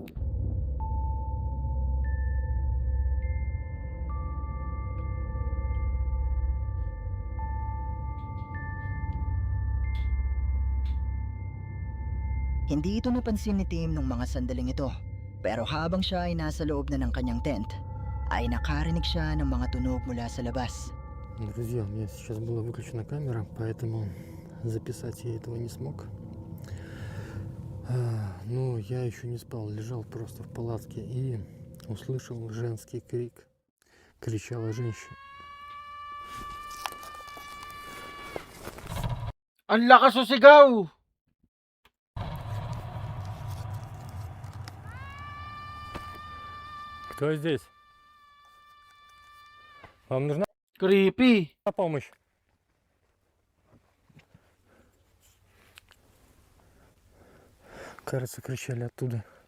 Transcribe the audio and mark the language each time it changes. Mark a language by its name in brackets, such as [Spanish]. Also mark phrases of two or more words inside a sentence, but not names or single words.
[Filipino] Hindi ito napansin ni Tim nung mga sandaling ito, pero habang siya ay nasa loob na ng kanyang tent, ay nakarinig siya ng mga tunog mula sa labas. [Russian] Друзья, у меня сейчас была выключена камера, поэтому записать я этого не смог. Но я еще не спал, лежал просто в палатке и услышал женский крик. Кричала женщина. [Filipino] Ang lakas o sigaw! [Russian] Кто здесь? Вам нужна Creepy. помощь? Кажется, кричали оттуда.